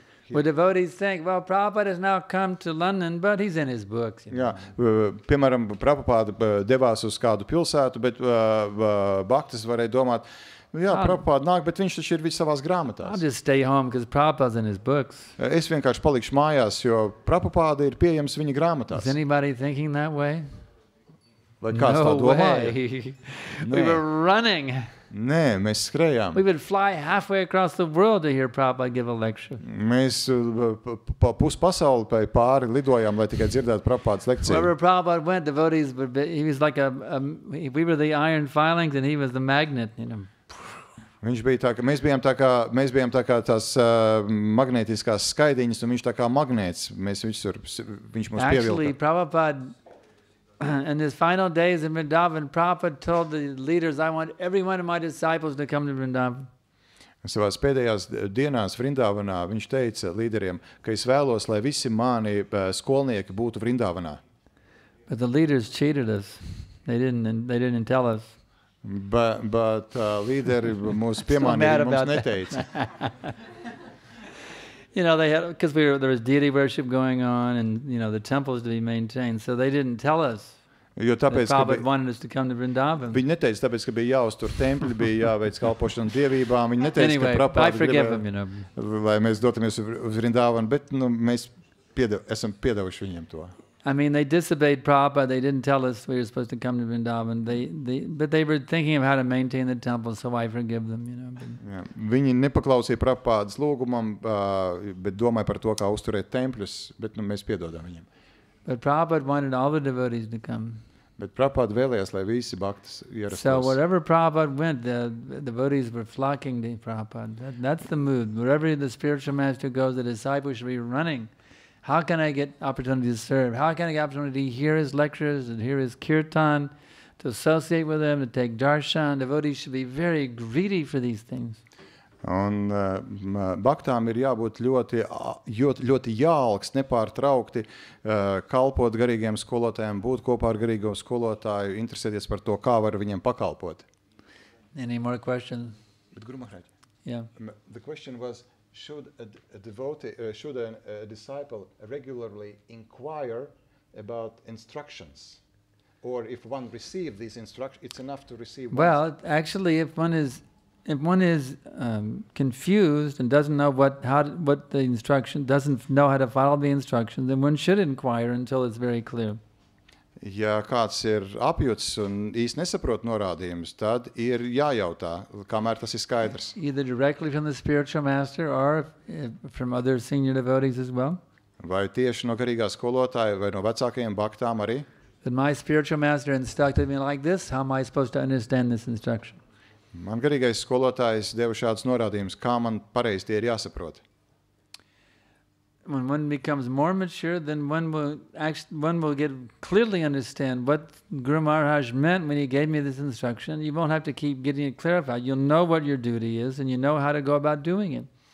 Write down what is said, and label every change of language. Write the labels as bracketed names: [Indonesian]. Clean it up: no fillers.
[English] Well, devotees think, well, Prabhupada has now come to London, but he's in his books. You know? [Latvian] Jā, piemēram, Prabhupāda devās uz kādu pilsētu, bet baktas varēja domāt, jā, Prabhupāda nāk, bet viņš taču ir savās grāmatās. [English] I'll just stay home because Prabhupada's in his books. [Latvian] Es vienkārši palikšu mājās, jo Prabhupāda ir pieejams viņa grāmatās. [English] Is anybody thinking that way? [Latvian] Vai kāds tā domāja? [English] Way. We were running. [Latvian] Nē, mēs skrējām. [English] We would fly halfway across the world to hear Prabhupada give a lecture. [Latvian] Mēs pa pus pasauli pāri lidojām, lai tikai dzirdētu Prabhupādas lekciju. [English] Wherever Prabhupada went, devotees would be, he was like we were the iron filings and he was the magnet, you know. [Latvian] Viņš bija tā, ka mēs bijām tā kā tās magnētiskās skaidiņas, un viņš tā kā magnēts. Viņš mūs [English] Actually, [Latvian] pievilka. [English] Prabhupada, in his final days in Vrindavan, Prabhupada told the leaders, I want every one of my disciples to come to Vrindavan. [Latvian] Savās pēdējās dienās Vrindavanā viņš teica līderiem, ka es vēlos, lai visi mani skolnieki būtu Vrindavanā. [English] But the leaders cheated us. They didn't tell us. [Latvian] But līderi mūs piemānīja, mums neteica. [English] You know, they had, because there was deity worship going on, and you know the temples to be maintained, so they didn't tell us. [Latvian] Jo tāpēc, ka [English] Prabhupada wanted us to come to Vrindavan. [Latvian] Viņi neteica, tāpēc, ka bija jāuztur templi, bija jāveic kalpošana dievībām. Viņi neteica, [English] Anyway, [Latvian] ka Prabhupāda [English] I forgive them, you know. [Latvian] lai mēs dotamies uz Vrindavanu, bet mēs esam piedevuši viņiem to. [English] I mean, they disobeyed Prabhupada. They didn't tell us we were supposed to come to Vrindavan. But they were thinking of how to maintain the temple, so I forgive them, you know. [Latvian] Jā. Viņi nepaklausīja Prabhupādas lūgumam, bet domāja par to, kā uzturēt tempļus, bet mēs piedodam viņiem. [English] But Prabhupada wanted all the devotees to come. [Latvian] Bet Prabhupāda vēlējās, lai visi baktas ierastos. [English] So wherever Prabhupada went, the devotees were flocking to Prabhupada. That's the mood. Wherever the spiritual master goes, the disciples should be running. How can I get opportunity to serve? How can I get opportunity to hear his lectures and hear his kirtan, to associate with him, to take darshan? Devotees should be very greedy for these things. [Latvian] Un baktām ir jābūt ļoti jāalks, nepārtraukti kalpot garīgiem skolotājiem, būt kopā ar garīgo skolotāju, interesēties par to, kā var viņiem pakalpot. [English] Any more questions? [Latvian] Bet, Guru Maharaj, [English] Yeah. the question was, should a devotee, should a disciple regularly inquire about instructions? Or if one receives these instructions, it's enough to receive Well, actually, if one is confused and doesn't know what the instruction, doesn't know how to follow the instruction, then one should inquire until it's very clear. [Latvian] Ja kāds ir apjucis un īsti nesaprot norādījumus, tad ir jājautā, kamēr tas ir skaidrs. [English] Either directly from the spiritual master or from other senior devotees as well. [Latvian] Vai tieši no garīgā skolotāja vai no vecākajiem baktām arī. [English] That my spiritual master instructed me like this, how am I supposed to understand this instruction? [Latvian] Man garīgais skolotājs deva šādus norādījumus, kā man pareizi tie ir jāsaprot. [English] When one becomes more mature, then one will get clearly understand what Guru Maharaj meant when he gave me this instruction. You won't have to keep getting it clarified. You'll know what your duty is and you know how to go about doing it.